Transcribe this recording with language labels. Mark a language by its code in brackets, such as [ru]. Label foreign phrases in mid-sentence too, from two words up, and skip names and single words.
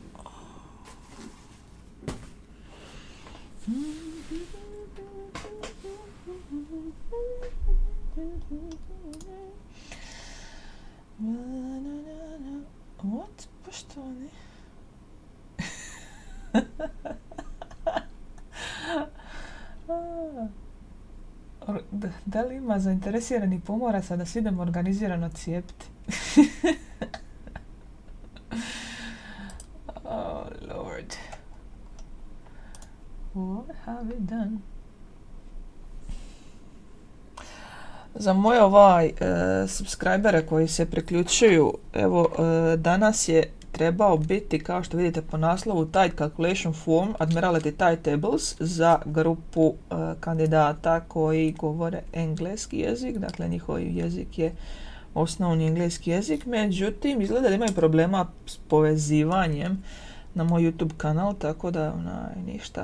[en] What? [hr] Poštovani? Da li ima zainteresirani pomoraca da se idemo organizirano cijepiti? [en] Oh Lord. What have we done? [hr] Za moje subscribere koji se priključuju, evo danas je trebao biti, kao što vidite po naslovu, [en] Tight Calculation Form Admirality Tight Tables [hr] za grupu kandidata koji govore engleski jezik, dakle njihov jezik je osnovni engleski jezik, međutim izgleda da imaju problema s povezivanjem na moj YouTube kanal, tako da ništa.